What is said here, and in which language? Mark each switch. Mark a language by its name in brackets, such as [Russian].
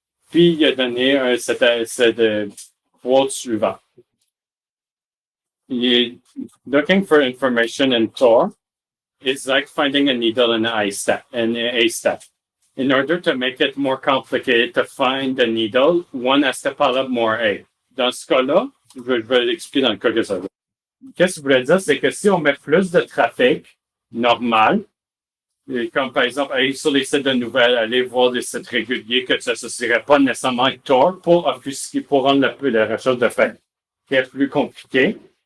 [French] Puis il a donné cette quote suivant. [English] Looking for information in Tor is like finding a needle in an haystack. In order to make it more complicated to find the needle, one has to pile up more hay. [French] Dans ce cas-là, je vais l'expliquer dans le cas que ça veut. Qu'est-ce que je voulais dire, c'est que si on met plus de trafic normal, comme par exemple aller sur les sites de nouvelles, aller voir des sites réguliers que ça ne s'associerait pas nécessairement avec Tor pour rendre la recherche de fait plus compliqué.